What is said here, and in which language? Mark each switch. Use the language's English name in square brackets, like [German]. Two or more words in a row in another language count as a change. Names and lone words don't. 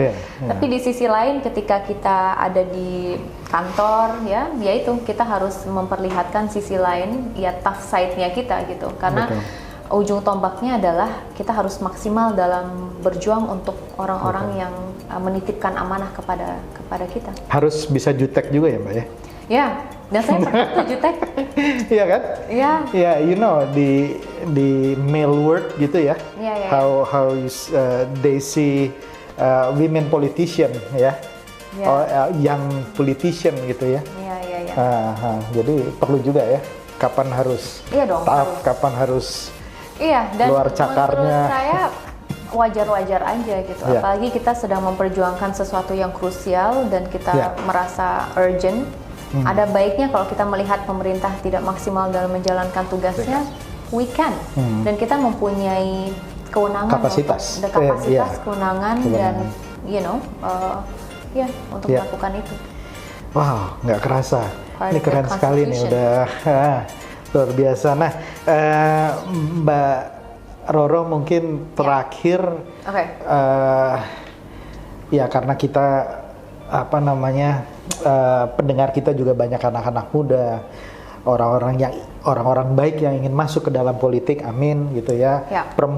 [Indonesian] Tapi di sisi lain ketika kita ada di kantor ya itu kita harus memperlihatkan sisi lain ya, [English] tough side-nya [Indonesian] kita gitu, karena ujung tombaknya adalah kita harus maksimal dalam berjuang untuk orang-orang yang menitipkan amanah kepada kita. Harus bisa jutek juga ya Mbak ya? Ya, dan saya pernah tuh jutek. Iya kan? Iya. Ya, di [English] male world [Indonesian] gitu ya. [English] How they see women politician ya. Young politician [Indonesian] gitu ya. Iya. Jadi perlu juga ya. Kapan harus tough, kapan harus dan keluar cakarnya. Menurut saya wajar-wajar aja gitu. Apalagi kita sedang memperjuangkan sesuatu yang krusial dan kita merasa urgent. Ada baiknya kalau kita melihat pemerintah tidak maksimal dalam menjalankan tugasnya, [English] we can. [Indonesian] Dan kita mempunyai kewenangan, kapasitas, kewenangan dan untuk melakukan itu. Wow, nggak kerasa. Ini keren sekali nih, udah luar biasa. Nah, Mbak Roro mungkin terakhir, ya karena kita pendengar kita juga banyak anak-anak muda, orang-orang baik yang ingin masuk ke dalam politik, amin gitu ya.